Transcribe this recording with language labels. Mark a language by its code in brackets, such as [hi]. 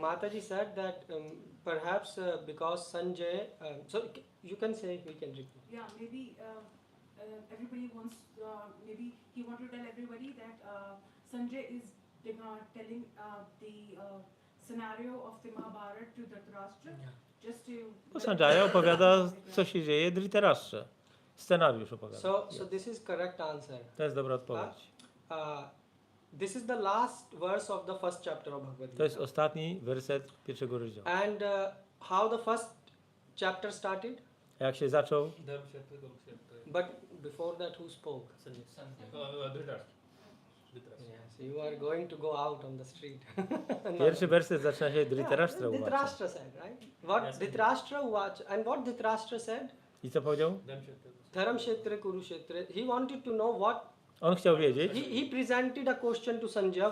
[en] Mataji said that perhaps because Sanjay, so you can say, we can repeat. Yeah, maybe everybody wants, maybe he wanted to tell everybody that Sanjay is telling the scenario of the Mahabharata to Dhritarashtra, just to... [pl] Bo Sanjaya opowiada, co się dzieje Dhritarashtrze. Scenariusz opowiada. [en] So this is correct answer. [pl] To jest dobra odpowiedź. [en] This is the last verse of the first chapter of Bhagavad [pl] To jest [en] Gita. [pl] ostatni werset pierwszego rozdziału. [en] And how the first chapter started? [pl] A jak się zaczął? [en] But before that, who spoke? Dhritarashtra. Yes, you are going to go out on the street. [pl] Pierwszy werset zaczyna się Dhritarashtra Uvacha. [en] Dhritarashtra said, right? What Dhritarashtra Uvacha, and what Dhritarashtra said? [pl] I co powiedział? [en] Dharam Kshetra Kurukshetra. He wanted to know what. [pl] On chciał wiedzieć. [en] He presented a question to Sanjay.